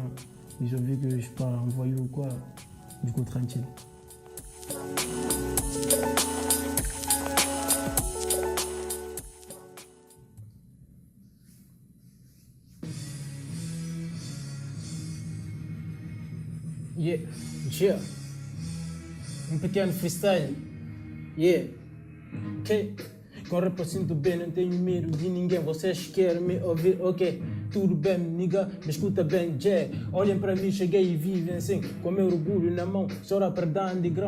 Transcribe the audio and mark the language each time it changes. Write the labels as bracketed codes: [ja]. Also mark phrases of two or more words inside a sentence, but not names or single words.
[fr] Ils ont vu que je suis pas un voyou ou quoi, du coup tranquille. [pt] Yeah. Um pequeno freestyle. Yeah. Ok. Com rap eu sinto bem, não tenho medo de ninguém. Vocês querem me ouvir? Ok. tudo bem, nigga, me escuta bem, Jé. Olhem para mim, cheguei e vivem assim, com meu orgulho na mão, chora para dar de grão.